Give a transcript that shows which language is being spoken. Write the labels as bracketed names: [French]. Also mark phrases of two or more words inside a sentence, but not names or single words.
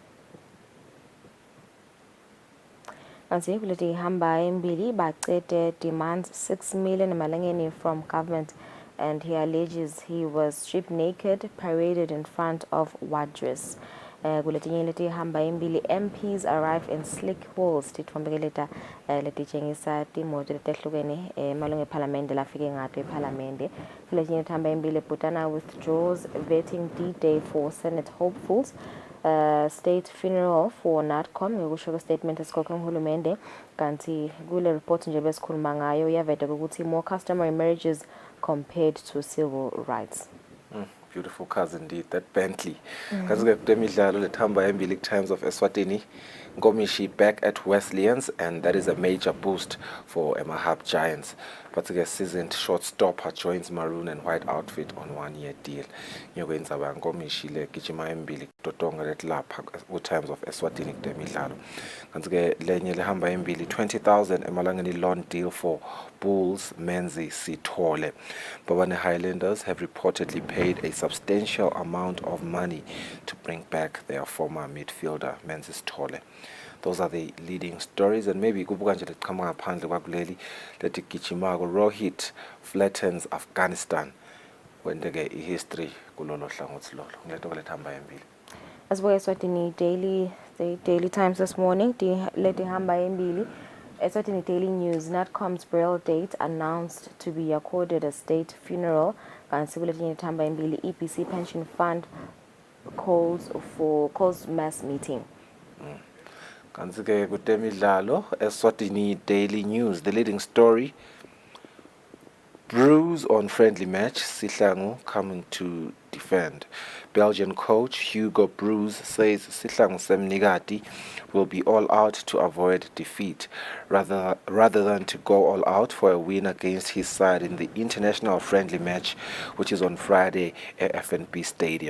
[Swati] Anzi kuleti hamba embili bacete [English] demands 6 million malangeni from government, and he alleges he was stripped naked, paraded in front of wardress. [Swati] Kuleti leti hamba embili [English] MPs arrive in slick halls [Swati] titfombekeleta leti chengisa timoto letehlukene malunga eParliament lafike ngato eParliament. Kuleti leti hamba embili [English] Butana withdraws vetting D-Day for Senate hopefuls. State funeral for NATCOM [Swati] ngokusho statement esikhokhe uhulumende kanti kule report nje besikhuluma ngayo yaveta ukuthi [English] more customary marriages compared to civil rights. Beautiful cars indeed, that Bentley. [Swati] Kanti ke kutemidlalo lethamba embili Times of Eswatini. [English] Ngomishi back at Wesleyans, and that is a major boost for Emahab Giants. But the seasoned shortstopper joins maroon and white outfit on 1-year deal. [Swati] Nyokwenza ba Ngomishi le gijima embili totonga letlapha Times of Eswatini kutemidlalo. Kanti ke lenye lehamba embili 20,000 emalangeni [English] loan deal for Bulls [Swati] Menzi Sithole. [English] Bobane Highlanders have reportedly paid a substantial amount of money to bring back their former midfielder Menzi Sithole. Those are the leading stories, and maybe [Swati] kubuka nje leqhamuka ngaphandle kwakuleli lethi gijimako [English] Rohit flattens Afghanistan. [Swati] Wendeke history kulolo hlangothi lolo. Ngilento lethamba embili. [English] As well as Eswatini Daily Times this morning, [Swati] Leti Hamba Mbili, [English] Eswatini Daily News, NatCom's burial date announced to be accorded a state funeral. [Swati] Kansibuletini Hamba Mbili [English] EPC Pension Fund calls mass meeting. [Swati] Kanti-ke kutemidlalo, [English] Eswatini Daily News, the leading story, bruise on friendly match, Sihlangu coming to defend. Belgian coach Hugo Broos says Sihlangu Semnigati will be all out to avoid defeat, rather than to go all out for a win against his side in the international friendly match, which is on Friday at FNB Stadium.